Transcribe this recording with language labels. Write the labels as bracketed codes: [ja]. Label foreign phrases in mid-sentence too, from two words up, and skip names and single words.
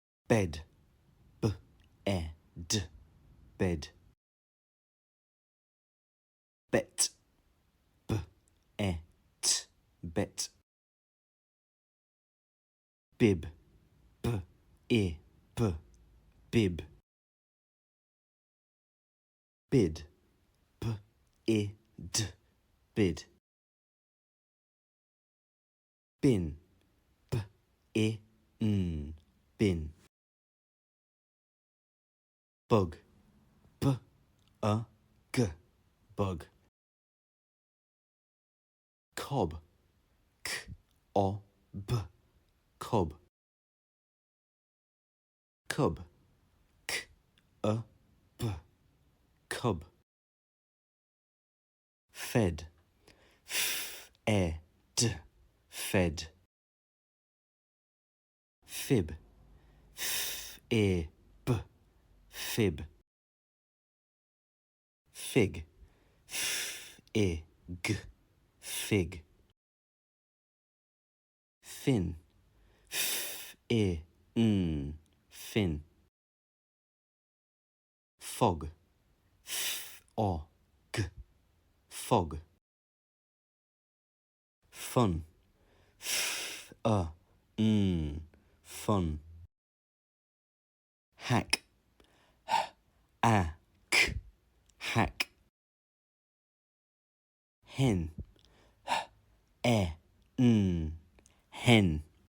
[en] bed, b-e-d, bed. Bet, b-e-t, bet. Bib, b-i-b, bib. Bid, b-i-d, bid. Bin, b-i-n, bin. Bug, b-u-g, bug. Cob, k-o-b, cob. Cub, k-u-b, cub. Fed, f-e-d, fed. Fib, f-i-b, fib. Fig, f-i-g, fig. Fin, f-i-n, fin. Fog, f-o-g, fog. Fun, f-u-n, fun. Hack, h-a-k, hack. Hen, h-e-n, hen.